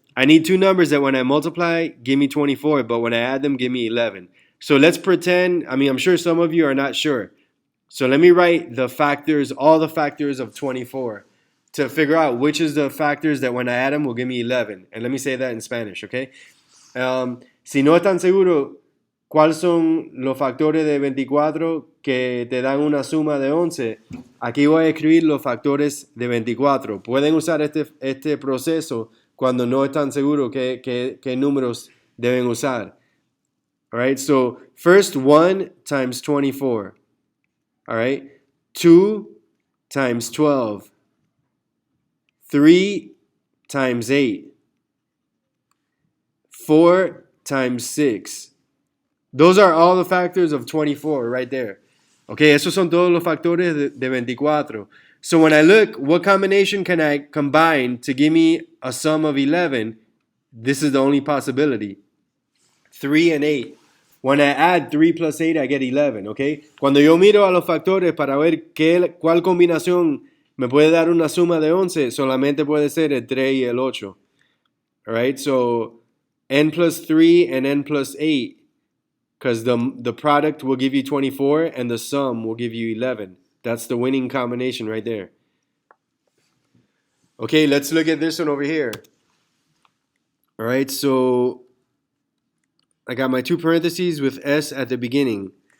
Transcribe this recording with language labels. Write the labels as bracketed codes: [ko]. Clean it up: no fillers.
[en] I need two numbers that when I multiply, give me 24, but when I add them, give me 11. So let's pretend, I'm sure some of you are not sure. So let me write the factors, all the factors of 24 to figure out which is the factors that when I add them will give me 11. And let me say that in Spanish, okay? [es] Si no están seguros cuáles son los factores de 24 que te dan una suma de 11, aquí voy a escribir los factores de 24. Pueden usar este proceso cuando no están seguros qué números deben usar. [en] All right, so first 1 times 24. All right, 2 times 12. 3 times 8. 4 times 6. Those are all the factors of 24 right there. Okay, [es] esos son todos los factores de 24. [en] So when I look, what combination can I combine to give me a sum of 11? This is the only possibility. 3 and 8. When I add 3 plus 8, I get 11, okay? [es] Cuando yo miro a los factores para ver cuál combinación me puede dar una suma de 11, solamente puede ser el 3 y el 8. [en] All right, so n plus 3 and n plus 8, because the product will give you 24 and the sum will give you 11. That's the winning combination right there. Okay, let's look at this one over here. All right, so I got my two parentheses with S at the beginning.